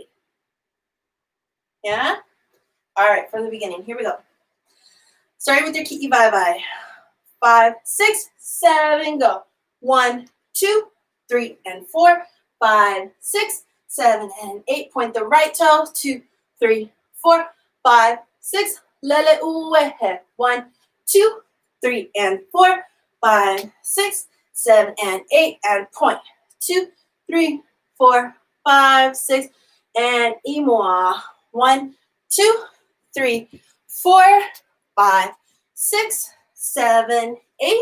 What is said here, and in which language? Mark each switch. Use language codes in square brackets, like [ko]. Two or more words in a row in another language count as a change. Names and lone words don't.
[en] Yeah? All right, from the beginning. Here we go. Starting with your [haw] ki'i vai. [en] 5, 6, 7, go. 1, 2, 3, and 4, 5, 6, 7, and 8. Point the right toe. 2, 3, 4, 5, 6. [haw] Lele uehe. [en] 1, 2, 3, and 4, 5, 6, 7, and 8. And point. 2, 3, 4, 5, 6, and imoa. 1, 2, 3, 4, 5, 6, 7, 8.